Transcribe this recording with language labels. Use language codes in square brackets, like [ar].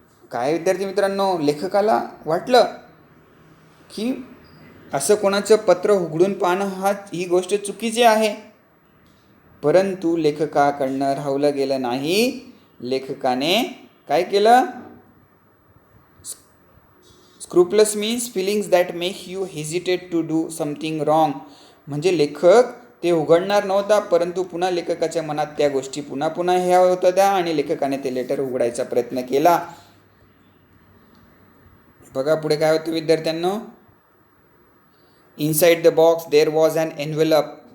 [mr] काय विद्यार्थी मित्रांनो, लेखकाला वाटलं की असं कोणाचं पत्र उघडून पाहणं ही गोष्ट चुकीची आहे, परंतु लेखकाकडनं राहवलं गेलं नाही. लेखकाने काय केलं, [en] Scrupulous means feelings that make you hesitate to do something wrong. [mr] म्हणजे लेखक ते उघडणार नव्हता, परंतु पुन्हा लेखकाच्या मनात त्या गोष्टी पुन्हा पुन्हा ह्या होत होत्या आणि लेखकाने ते लेटर उघडायचा प्रयत्न केला. बघा पुढे काय होतं विद्यार्थ्यांनो. [en] Inside the box there was an envelope.